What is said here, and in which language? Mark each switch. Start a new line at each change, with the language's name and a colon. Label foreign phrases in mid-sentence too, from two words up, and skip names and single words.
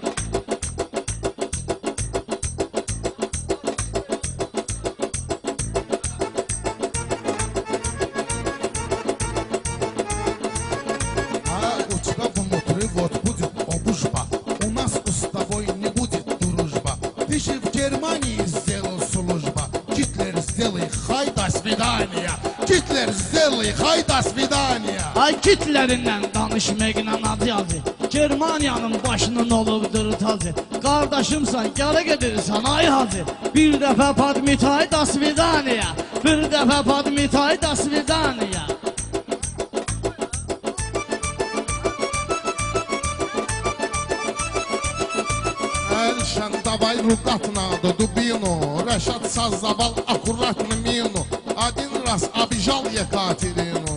Russian: Вот будет обужба. У нас с тобой не будет дружба. Ты же в Германии сделал служба. Гитлер, сделай хай, до свидания. Гитлер, сделай хай, до свидания.
Azerbaijani: Ay Hitler'indən danışmaqla adı yazı. Germaniyanın başının olubdur tazı. Qardaşımsan, gələ gedirsən ay hacı. Bir dəfə padmitay,
Russian: до свидания.
Azerbaijani: Bir dəfə padmitay,
Russian: до свидания. Эльшан, давай рукатно до дубину. Решат создавал аккуратно мину. Один раз обижал Екатерину.